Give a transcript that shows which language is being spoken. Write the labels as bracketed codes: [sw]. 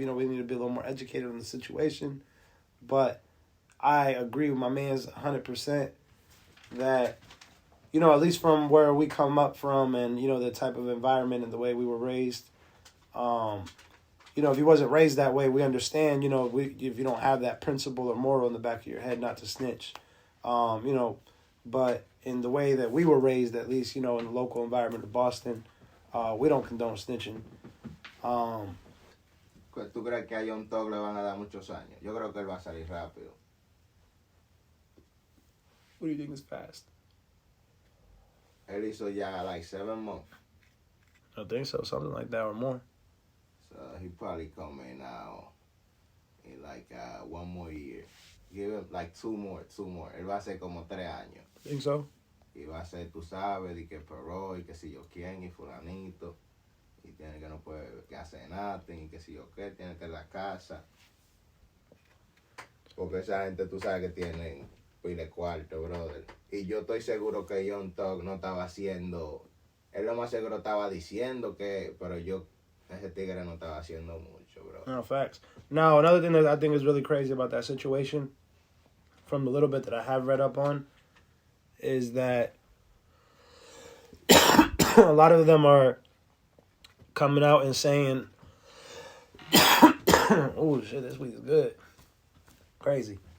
[en] You know, we need to be a little more educated on the situation. But I agree with my man's 100% that, you know, at least from where we come up from and, you know, the type of environment and the way we were raised, you know, if you wasn't raised that way, we understand, you know, if you don't have that principle or moral in the back of your head not to snitch, you know, but in the way that we were raised, at least, you know, in the local environment of Boston, we don't condone snitching. [es] ¿Tú crees que a Young Thug le van a dar muchos años? Yo creo que él va a salir rápido. [en] What do you think is fast? [es] Él hizo ya [en] like 7 months. I think so, something like that or more. So he probably coming now in like 1 more year. Give him like 2 more. [es] Él va a ser como 3 años. [en] Think so? [es] Y va a ser, tú sabes, y que perro, y que si yo quién, y fulanito. Y tiene que no puede que hacer nada, y que si yo qué, tiene que ir a la casa. Porque esa gente tú sabes que tienen pile cuarto, brother. Y yo estoy seguro que Young Thug no estaba haciendo, él lo más seguro estaba diciendo que, pero ese tigre no estaba haciendo mucho, bro. [en] No, facts. Now, another thing that I think is really crazy about that situation, from the little bit that I have read up on, is that a lot of them are coming out and saying, oh shit, this weed is good. Crazy.